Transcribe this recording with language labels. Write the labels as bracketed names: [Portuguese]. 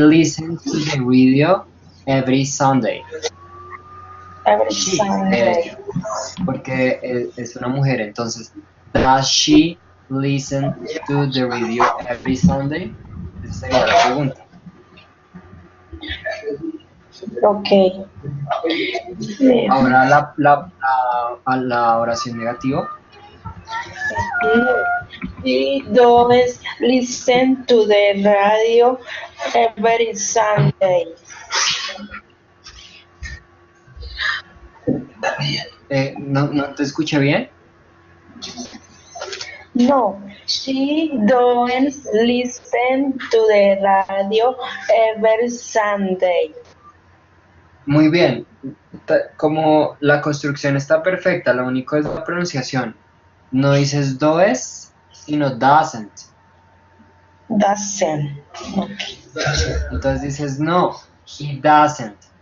[English] listens to the radio every Sunday. Every She, de Sunday. [Spanish] hecho, porque es una mujer. [English] Entonces, does she listen to the radio every Sunday? [Spanish] Esa sería la pregunta. Ok. Ahora la oración negativa. [English] He does listen to the radio every Sunday. [Spanish] no te escuché bien. [English] No, she don't listen to the radio every Sunday. [Spanish] Muy bien. Como la construcción está perfecta, lo único es la pronunciación. No dices does, sino doesn't. [English] Doesn't. [Spanish] Entonces dices no, [English] he doesn't.